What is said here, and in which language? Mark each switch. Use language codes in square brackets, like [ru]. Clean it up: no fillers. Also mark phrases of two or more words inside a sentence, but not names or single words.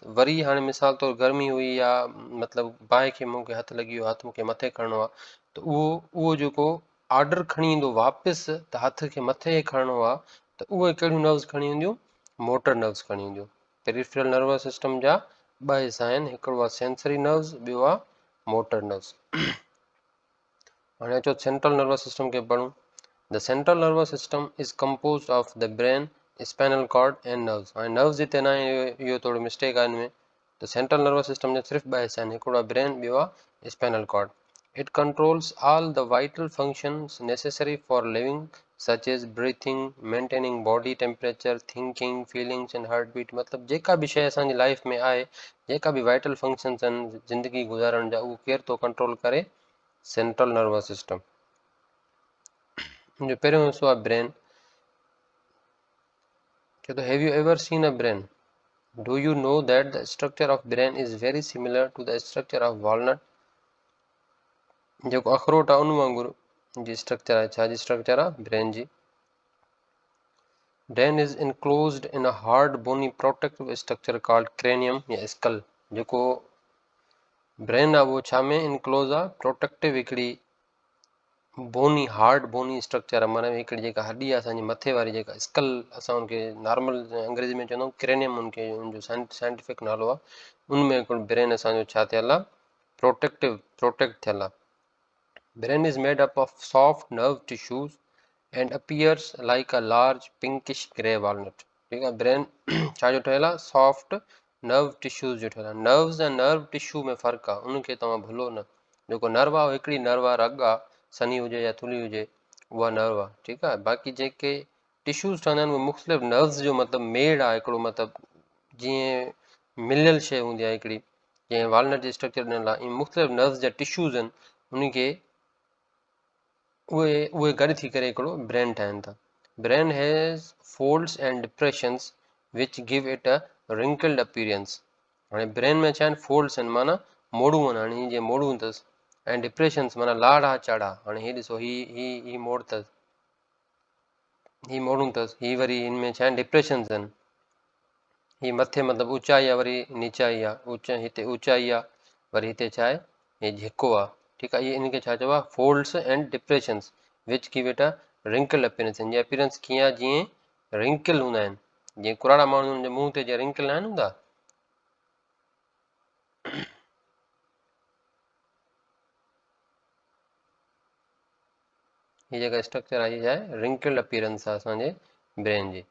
[sd] वरी हाणे मिसाल तौरु गर्मी हुई या मतिलबु बाहि खे मूंखे हथु लॻी वियो, हथु मूंखे मथे खणणो आहे, त उहो जेको ऑर्डर खणी ईंदो वापसि त हथ खे मथे खणणो आहे, त उहे कहिड़ियूं नर्व्स खणी ईंदियूं? [en] motor nerves [sd] खणी ईंदियूं। [en] peripheral nervous system [sd] जा ॿ हिसा आहिनि, हिकिड़ो आहे [en] sensory nerves, [sd] ॿियो आहे [en] motor nerves. [sd] हाणे अचो [en] central nervous system [sd] खे पढ़ूं। [en] The central nervous system is composed of the brain, spinal cord and nerves. [sd] हाणे नर्व्स हिते न आहे, इहो थोरो मिस्टेक आहे हिन में। त [en] central nervous system [sd] जा सिर्फ़ु ॿ हिसा आहिनि, हिकिड़ो आहे ब्रेन, ॿियो आहे [en] spinal cord. It controls all the vital functions necessary for living such as breathing, maintaining body temperature, thinking, feelings and heart beat. [sd] मतिलबु जेका बि शइ असांजी लाइफ में आहे, जेका बि [en] vital functions [sd] आहिनि ज़िंदगी गुज़ारण जा, उहो केरु थो कंट्रोल करे? [en] Central nervous system. [sd] जो पहिरियों हिसो आहे ब्रेन। चए थो [en] have you ever seen a brain? Do you know that the structure of brain is very similar to the structure of walnut? [sd] जेको अखरोट आहे उन वांगुरु जी स्ट्रक्चर आहे। छा जी स्ट्रक्चर आहे? ब्रेन जी। [en] brain is enclosed in a hard bony protective structure called cranium या स्कल। [sd] जेको ब्रेन आहे उहो छा में इनक्लोज आहे? प्रोटेक्टिव हिकिड़ी बोनी, हार्ड बोनी स्ट्रक्चर आहे, माना हिकिड़ी जेका हॾी आहे असांजी मथे वारी, जेका स्कल असां उनखे नॉर्मल अंग्रेजी में चवंदा आहियूं क्रेनियम, उनखे उनजो साइंटिफिक नालो आहे। उनमें हिकिड़ो ब्रेन असांजो छा थियल आहे? प्रोटेक्ट थियल आहे। [en] Brain is made up of soft nerve tissues and appears like a large pinkish grey walnut. [sd] ठीकु आहे। ब्रेन छा जो ठहियल आहे? [en] soft nerve tissues [sd] जो ठहियल आहे। नर्व्स ऐं [en] nerve tissue [sd] में फ़र्क़ु आहे, उनखे तव्हां भुलो न। जेको नर्व आहे, हिकिड़ी नर्व आहे, रग आहे, सनी हुजे या थुली हुजे, उहा नर्व आहे। ठीकु आहे। बाक़ी जेके टिश्यूज़ ठहंदा आहिनि उहे मुख़्तलिफ़ नर्व्स जो मतिलबु मेड़ आहे हिकिड़ो, मतिलबु जीअं मिलियल शइ हूंदी आहे हिकिड़ी, जीअं वालनट जी स्ट्रक्चर ॾिनल आहे, ईअं मुख़्तलिफ़ नर्व्स जा टिश्यूज़ आहिनि, उनखे उहे गॾु थी करे हिकिड़ो ब्रेन ठाहिनि था। [en] Brain has folds and depressions which give it a wrinkled appearance. [sd] हाणे ब्रेन में छा आहिनि? फोल्ड्स आहिनि, माना मोड़ूं आहिनि। हाणे हीअं जीअं मोड़ूं अथसि, ऐं डिप्रेशंस माना लाड़ा चाड़ा। हाणे हीअ ॾिसो, ही मोड़ अथसि, ही मोड़ूं अथसि, ही वरी हिन में छा आहिनि? डिप्रेशंस आहिनि। ही मथे मतिलबु ऊचाई आहे, वरी नीचाई आहे, हिते ऊचाई आहे, वरी हिते छा आहे? हे झिको आहे। ठीकु आहे। इहे इनखे छा चइबो आहे? [en] Folds and depressions which give it a wrinkle appearance. [sd] हिन जी अपीयरेंस कीअं आहे? जीअं रिंकल हूंदा आहिनि, जीअं कुराड़ा माण्हू जे मुंहं ते जीअं रिंकल न आहिनि हूंदा। हीअ जेका स्ट्रक्चर आहे, हीअ आहे [en] wrinkled appearance [sd] आहे असांजे ब्रेन जी।